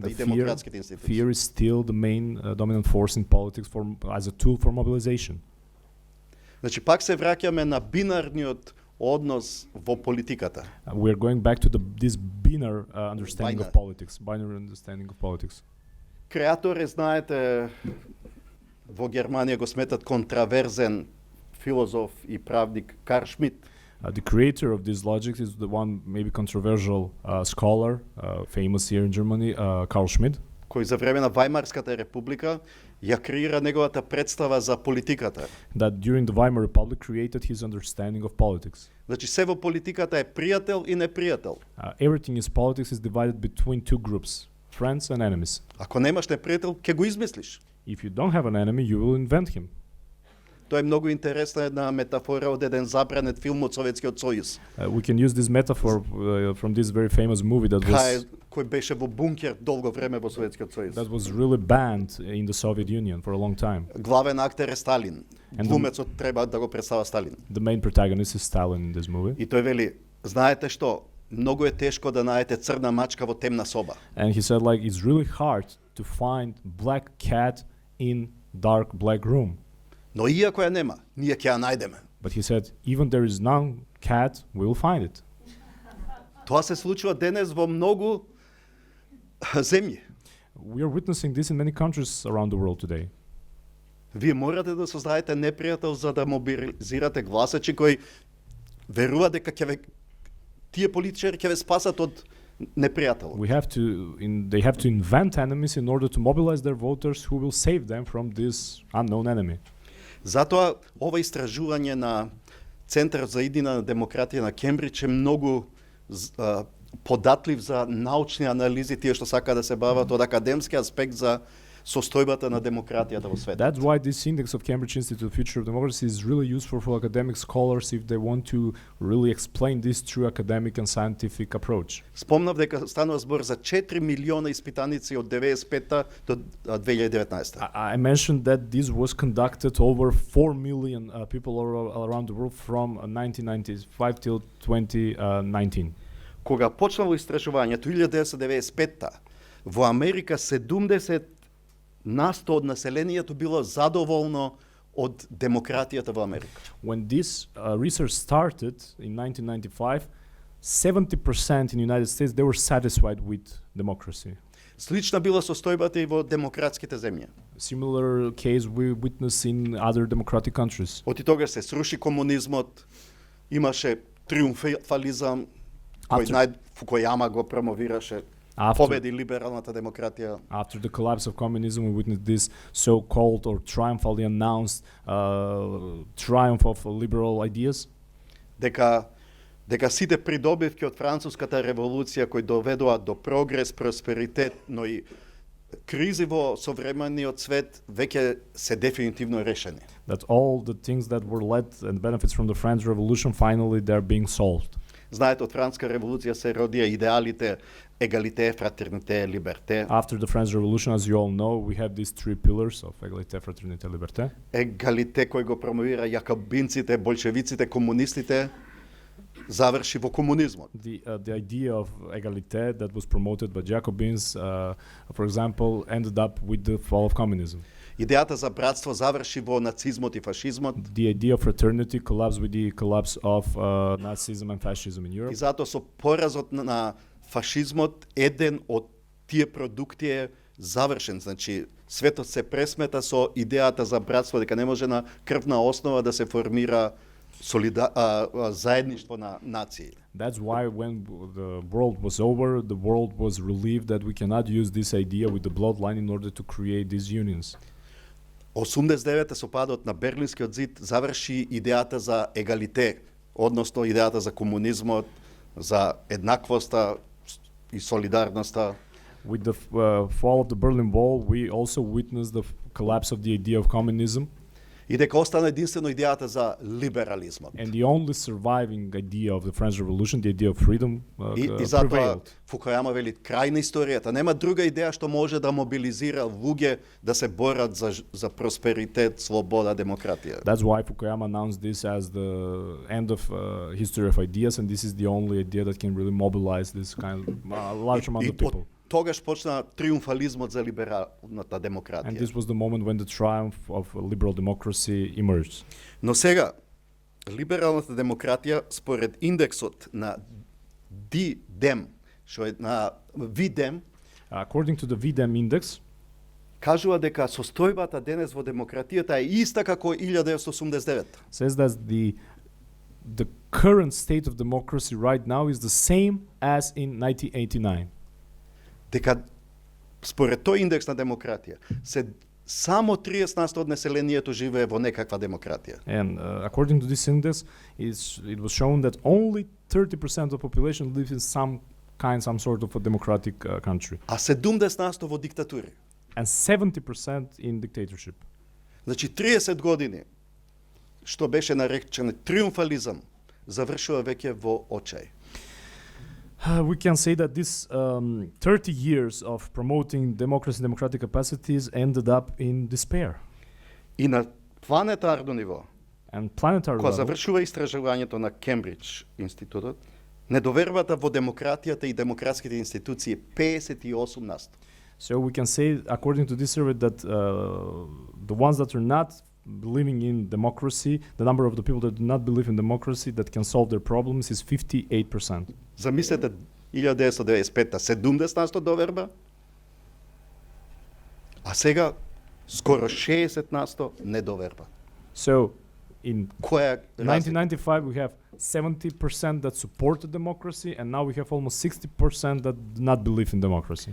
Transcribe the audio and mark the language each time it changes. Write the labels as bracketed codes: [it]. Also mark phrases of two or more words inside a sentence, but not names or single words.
[en] The [mk] и демократските институции. [en] fear is still the main dominant force in politics as a tool for mobilization. [mk] Значи пак се враќаме на бинарниот однос во политиката. [en] We're going back to this binary understanding of politics, binary understanding of politics. [mk] Креатор е, знаете, во Германија го сметат контраверзен филозоф и правник Карл Шмидт. [en] The creator of this logic is the one maybe controversial scholar, famous here in Germany, Carl Schmitt, [mk] кој за време на Вајмарската република ја креира неговата представа за политиката. [en] that during the Weimar Republic created his understanding of politics. [mk] Значи се во политиката е пријател и непријател. [en] Everything in politics is divided between two groups, friends and enemies. [mk] Ако немаш непријател, ќе го измислиш. [en] If you don't have an enemy, you will invent him. [mk] Тоа е многу интересна една метафора од еден забранет филм од Советскиот сојуз. [en] We can use this metaphor from this very famous movie [mk] Кој беше во бункер долго време во Советскиот сојуз. [en] that was really banned in the Soviet Union for a long time. [mk] Главен актер е Сталин. [en] And [mk] Глумецот треба да го представа Сталин. [en] The main protagonist is Stalin in this movie. [mk] И тој вели, знаете што, многу е тешко да најдете црна мачка во темна соба. [en] And he said, like, it's really hard to find black cat in dark black room. [mk] Но иако ја нема, ние ќе ја најдеме. [en] But he said, even there is none cat, we'll find it. [mk] Тоа се случува денес во многу земји. [en] We are witnessing this in many countries around the world today. [mk] Вие морате да создадете непријател за да мобилизирате гласачи кои веруваат дека тие политичари ќе ве спасат од непријател. [en] They have to invent enemies in order to mobilize their voters who will save them from this unknown enemy. [mk] Затоа ова истражување на Центарот за иднина на демократија на Кембридж е многу податлив за научни анализи, тие што сака да се бават од академски аспект за состојбата на демократијата во светот. [en] That's why this index of Cambridge Institute Future of Democracy is really useful for academic scholars if they want to really explain this through academic and scientific approach. [mk] Спомнав дека станува збор за 4 милиона испитаници од 95-та до 2019. [en] I mentioned that this was conducted over 4 million people around the world from 1995 till 2019. [mk] Кога почнало истражувањето 1995-та, во Америка 70% од населението било задоволно од демократијата во Америка. [en] When this research started in 1995, 70% in the United States, they were satisfied with democracy. [mk] Слична била состојбата и во демократските земји. [en] Similar case we witness in other democratic countries. [mk] Оти тогаш се сруши комунизмот, имаше триумфализам, кој Фукујама го промовираше, победи либералната демократија. [en] After the collapse of communism, we witnessed this so-called or triumphantly announced triumph of liberal ideas. [mk] Дека сите придобивки од француската револуција кои доведоа до прогрес, просперитет, но и кризи во современиот свет веќе се дефинитивно решени. [en] That all the things that were led and benefits from the French Revolution finally they're being solved. [mk] Знаете, од Франска револуција се родија идеалите [fr] égalité, fraternité, liberté. [en] After the French Revolution, as you all know, we have these three pillars of [fr] égalité, fraternité, liberté. [mk] Егалите кој го промовира јакобинците, большевиците, комунистите, заврши во комунизмот. [en] The idea of égalité that was promoted by Jacobins, for example, ended up with the fall of communism. [mk] Идејата за братство заврши во нацизмот и фашизмот. [en] The idea of fraternity collapsed with the collapse of Nazism and fascism in Europe. [mk] И затоа со поразот на фашизмот еден од тие продукти е завршен. Значи, светот се пресмета со идејата за братство, дека не може на крвна основа да се формира заедништво на нации. [en] That's why when the world was over, the world was relieved that we cannot use this idea with the bloodline in order to create these unions. [mk] 89 со падот на Берлинскиот зид заврши идејата за егалите, односно идејата за комунизмот, за еднаквоста и солидарноста. [en] With the fall of the Berlin Wall, we also witnessed the collapse of the idea of communism. [mk] И дека остана единствено идејата за либерализмот. [en] And the only surviving idea of the French Revolution, the idea of freedom, [mk] И затоа [en] prevailed. [mk] Фукујама вели крај на историјата. Нема друга идеја што може да мобилизира луѓе да се борат за просперитет, слобода, демократија. [en] That's why Fukuyama announced this as the end of history of ideas, and this is the only idea that can really mobilize this kind of large amount of people. [mk] Тогаш почна триумфализмот за либералната [en] And [mk] демократија. [en] this was the moment when the triumph of liberal democracy emerged. [mk] Но сега, либералната демократија според индексот на DDEM, што е на VDEM, [en] According to the VDEM index, [mk] кажува дека состојбата денес во демократијата е иста како 1989. [en] says that the current state of democracy right now is the same as in 1989. [mk] Дека според тој индекс на демократија се само 30% од населението живее во некаква демократија. [en] And according to this index, it was shown that only 30% of the population lives in some sort of a democratic country, [mk] А 70% во диктатури. [en] and 70% in dictatorship. [mk] Значи 30 години што беше наречен триумфализам завршува веќе во очај. [en] We can say that this 30 years of promoting democracy and democratic capacities ended up in despair. [mk] И на планетарно ниво, [en] And planetary [mk] кога [en] level, [mk] завршува истражувањето на Кембридж институтот, недовербата во демократијата и демократските институции е 58%. [en] so we can say, according to this survey, that the ones that are not believing in democracy, the number of the people that do not believe in democracy that can solve their problems is 58%. [mk] Замислете 1995-та 70% доверба, а сега скоро 60% недоверба. [en] So in [mk] Која е разлика? [en] 1995 we have 70% that supported democracy, and now we have almost 60% that do not believe in democracy.